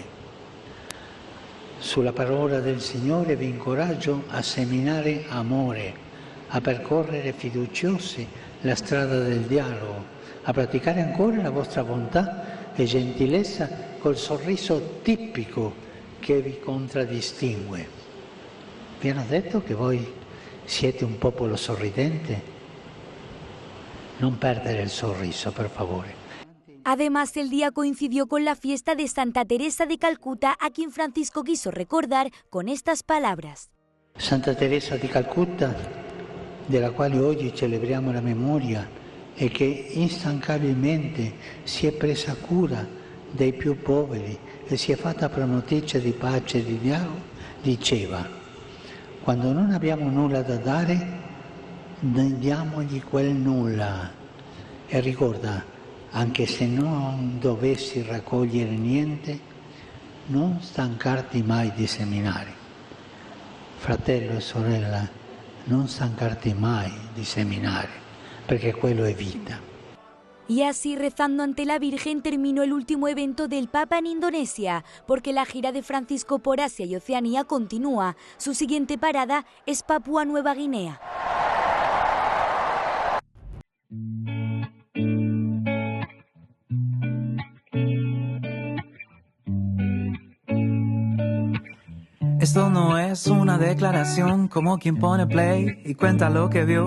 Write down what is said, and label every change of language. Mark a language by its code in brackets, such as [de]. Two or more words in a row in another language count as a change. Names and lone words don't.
[it] Sulla parola del Signore vi incoraggio a seminare amore, a percorrere fiduciosi la strada del dialogo, a praticare ancora la vostra bontà e gentilezza col sorriso tipico che vi contraddistingue. Vi hanno detto che voi siete un popolo sorridente? Non perdere el sorriso, per favore. [es] Además, el día coincidió con la fiesta de Santa Teresa de Calcuta, a quien Francisco quiso recordar con estas palabras. [it] Santa Teresa di Calcutta, della quale oggi celebriamo la memoria e che instancabilmente si è presa cura dei più poveri e si è fatta promotrice di pace e di dialogo, diceva: quando non abbiamo nulla da dare, diamogli quel nulla. E ricorda, anche se non dovessi raccogliere niente, non stancarti mai di seminare. Fratello e sorella, non stancarti mai di seminare, perché quello è vita. [es] Y así, rezando ante la Virgen, terminó el último evento del Papa en Indonesia, porque la gira de Francisco por Asia y Oceanía continúa. Su siguiente parada es Papúa Nueva Guinea. Esto no es una declaración como quien pone play y cuenta lo que vio.